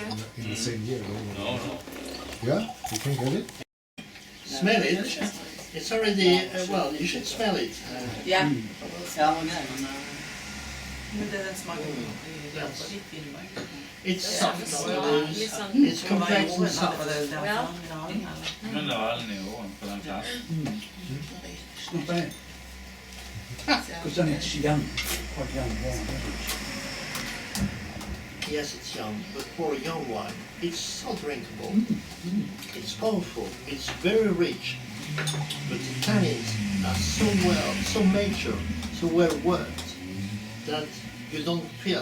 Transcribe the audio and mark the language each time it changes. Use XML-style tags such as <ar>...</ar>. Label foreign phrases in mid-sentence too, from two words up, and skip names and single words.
<en>it in the same year. No, no. Yeah, you can get it. Smell it. It's already, well, you should smell it.</en> <no>Ja.</no> <en>It's soft on the nose.</en> <no>Litt sånn</no> <en>It's complex and soft.</en> <no>Ja. Men det var nivåen på den plassen.</no> <en>It's not bad. Because then it's young, quite young wine, isn't it? Yes, it's young, but for a young wine, it's so drinkable. It's powerful. It's very rich. But the tannins are so mature, so well worked that you don't feel.</en>